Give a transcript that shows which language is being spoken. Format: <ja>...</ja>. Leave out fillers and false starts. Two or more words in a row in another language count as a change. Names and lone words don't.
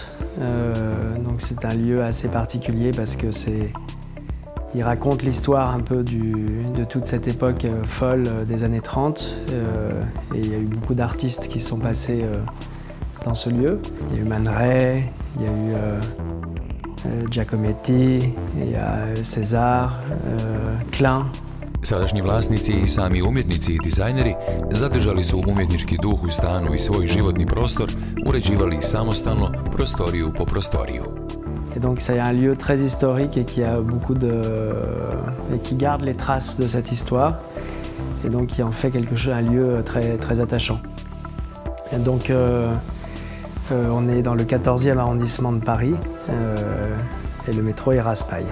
<fr>Donc c'est un lieu assez particulier parce que il raconte l'histoire un peu de toute cette époque folle des années 30. Et il y a eu beaucoup d'artistes qui sont passés dans ce lieu. Il y a eu Man Ray, il y a eu Giacometti, il y a César, Klein.</fr> <hr>Sadašnji vlasnici i sami umjetnici i dizajneri zadržali su umjetnički duh u stanu i svoj životni prostor uređivali samostalno, prostoriju po prostoriju.</hr> <fr>Et donc c'est un lieu très historique et qui a beaucoup et qui garde les traces de cette histoire et donc qui en fait un lieu très attachant. Et donc on est dans le 14e arrondissement de Paris et le métro est Raspail.</fr>